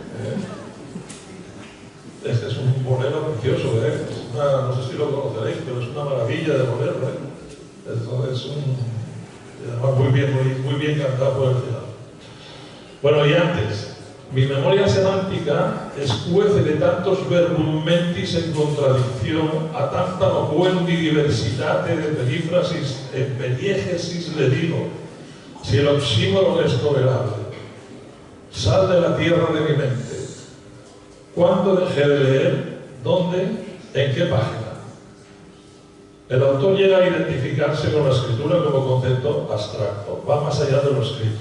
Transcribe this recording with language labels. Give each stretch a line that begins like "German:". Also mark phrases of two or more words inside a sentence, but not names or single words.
Spanish: Este es un bolero precioso, no sé si lo conoceréis, pero es una maravilla de bolero. Esto es además muy bien cantado por el final. Bueno, y antes, mi memoria semántica escuece de tantos
Latin: verbum mentis
Spanish: en contradicción a tanta
Latin: locuendi diversitate
Spanish: de perífrasis en peliegesis le digo, si el oxímoron es tolerable. Sal de la tierra de mi mente. ¿Cuándo dejé de leer? ¿Dónde? ¿En qué página? El autor llega a identificarse con la escritura como concepto abstracto, va más allá de lo escrito.